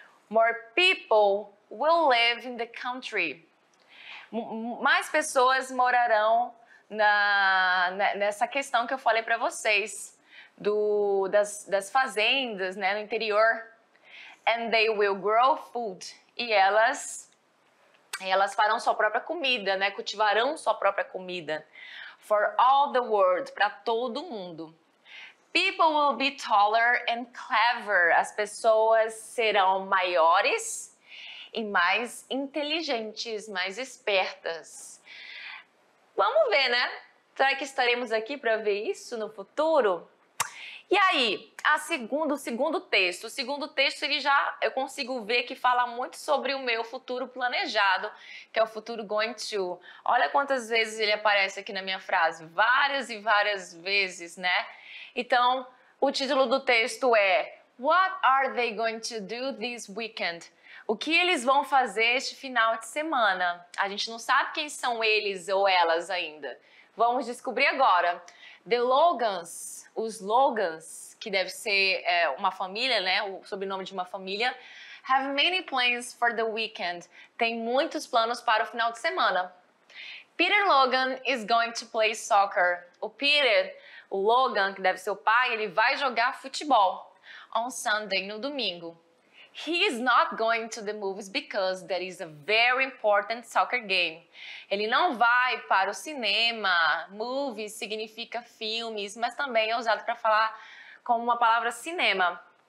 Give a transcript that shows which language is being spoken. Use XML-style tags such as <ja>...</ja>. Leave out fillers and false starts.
<en>More people will live in the country.</en> <pt>Mais pessoas morarão nessa questão que eu falei para vocês, das fazendas, né, no interior.</pt> <en>And they will grow food.</en> <pt>E elas farão sua própria comida, né, cultivarão sua própria comida.</pt> <en>For all the world,</en> <pt>para todo mundo.</pt> <en>People will be taller and clever.</en> <pt>As pessoas serão maiores e mais inteligentes, mais espertas. Vamos ver, né? Será que estaremos aqui para ver isso no futuro? E aí, o segundo texto. O segundo texto, eu consigo ver que fala muito sobre o meu futuro planejado, que é o futuro going to. Olha quantas vezes ele aparece aqui na minha frase. Várias e várias vezes, né? Então, o título do texto é</pt> <en>What are they going to do this weekend?</en> <pt>O que eles vão fazer este final de semana? A gente não sabe quem são eles ou elas ainda. Vamos descobrir agora. The Logans, os Logans, que deve ser uma família, né? O sobrenome de uma família.</pt> <en>Have many plans for the weekend.</en> <pt>Tem muitos planos para o final de semana.</pt> <en>Peter Logan is going to play soccer.</en> <pt>O Logan, que deve ser o pai, ele vai jogar futebol.</pt> <en>On Sunday,</en> <pt>no domingo.</pt> <en>He is not going to the movies because that is a very important soccer game.</en> <pt>Ele não vai para o cinema. Movies significa filmes, mas também é usado para falar como uma palavra cinema.</pt>